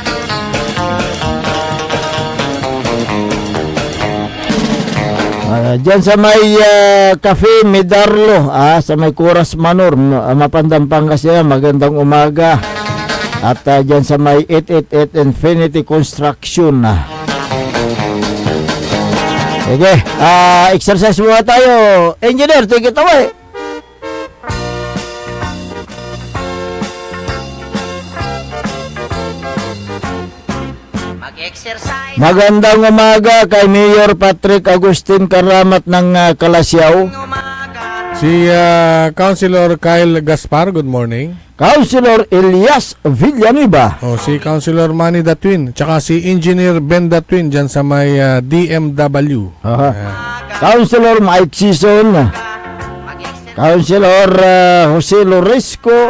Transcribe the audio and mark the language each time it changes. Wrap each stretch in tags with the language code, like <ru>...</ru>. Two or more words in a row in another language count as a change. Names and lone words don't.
<tl>Diyan sa may Cafe Medarlo, sa may Kuras Manor, Mapandang Pangasinan, magandang umaga. At diyan sa may 888 Infinity Construction. Sige, exercise muna tayo. Engineer,</tl> <en>take it away.</en> <tl>Magandang umaga kay Mayor Patrick Agustin Karamat ng Kalasyaw. Si Councilor Kyle Gaspar,</tl> <en>good morning.</en> <tl>Councilor Elias Villanueva. Si Councilor Manny Datwin, tsaka si Engineer Ben Datwin dyan sa may DMW. Councilor Mike Sison. Councilor Jose Loresco.</tl>